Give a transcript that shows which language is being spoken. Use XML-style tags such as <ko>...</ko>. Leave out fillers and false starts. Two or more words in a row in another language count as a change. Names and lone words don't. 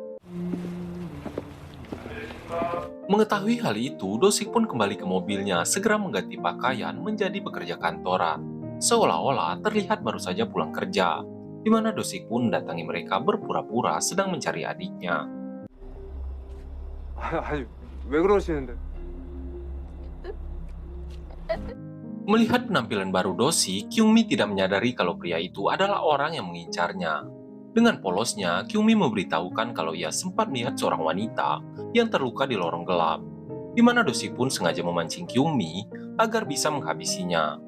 <id>Mengetahui hal itu, Dosik pun kembali ke mobilnya, segera mengganti pakaian menjadi pekerja kantoran. Seolah-olah terlihat baru saja pulang kerja, di mana Dosik pun mendatangi mereka berpura-pura sedang mencari adiknya.</id> <ko>아니, 왜 그러시는데?</ko> <id>Melihat penampilan baru Dosik, Kyungmi tidak menyadari kalau pria itu adalah orang yang mengincarnya. Dengan polosnya, Kyungmi memberitahukan kalau ia sempat melihat seorang wanita yang terluka di lorong gelap, di mana Dosik pun sengaja memancing Kyungmi agar bisa menghabisinya.</id>